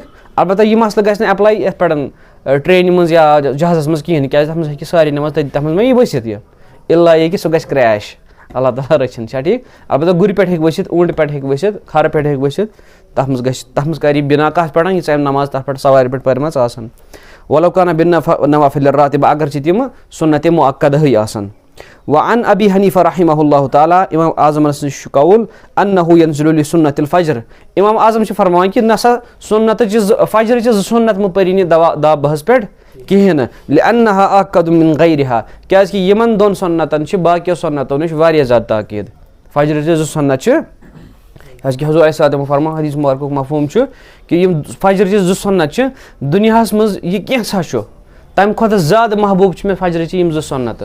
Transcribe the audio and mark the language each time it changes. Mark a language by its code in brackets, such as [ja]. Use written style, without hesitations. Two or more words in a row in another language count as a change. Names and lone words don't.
[ks] البتہ یہِ مسلہٕ گژھِ نہٕ ایپلاے یتھ پٮ۪ٹھ ٹرینہِ منٛز یا جہازس منٛز کِہینۍ, کیازِ تتھ منٛز ہیٚکہِ سارے نماز تتھ منٛز ما یی ؤسِتھ یہِ, اِلا یہِ کہِ سُہ گژھِ کریش, اللہ تعالیٰ رٔچھِنۍ. چھا ٹھیٖک. البتہ گُرِ پٮ۪ٹھ ہیٚکہِ ؤسِتھ, اوٗنٛٹہِ پٮ۪ٹھ ہیٚکہِ ؤسِتھ, کھرٕ پٮ۪ٹھ ہیٚکہِ ؤسِتھ, تتھ منٛز کرِ یہِ بنا کتھ پٮ۪ٹھ, ییٖژاہ أمۍ نماز تتھ پٮ۪ٹھ سوارِ پٮ۪ٹھ پرِمژ آسان. [ar] ولو کانہ بالنوافل الراتبہ, [ks] اگرچہِ تِم سُنتِ مؤکدہٕے آسن. [ar] وعن ابی حنیفہ رحمہ اللہ تعالیٰ, [ks] امام اعظمس نِش چھُ قول, [ar] انہ ینزل لسنت الفجر, [ks] امام اعظم چھِ فرماوان کہِ نسا سُنتٕچہِ فجرٕچہِ 2 سُنت مہٕ پٔرِو نہٕ دابہس پٮ۪ٹھ کِہینۍ نہٕ, [ar] لأنہا آکد من غیرہا, [ks] کیازِ کہِ یِمن 2 سُنتن چھِ باقیو سُنتو نِش واریاہ زیادٕ تاکیٖد. فجرٕچہِ 2 سُنت چھِ, کیازِ کہِ حضوٗر [ar] علیہ الصلوۃ [ks] فرماوان, حدیث مبارکُک مفہوٗم چھُ کہِ یِم فجرٕچہِ 2 سُنت چھِ دُنیاہس منٛز یہِ کینٛژھا چھُ, تمہِ کھۄتہٕ زیادٕ محبوٗب چھِ مےٚ فجرٕچہِ یِم 2 سُنتہٕ.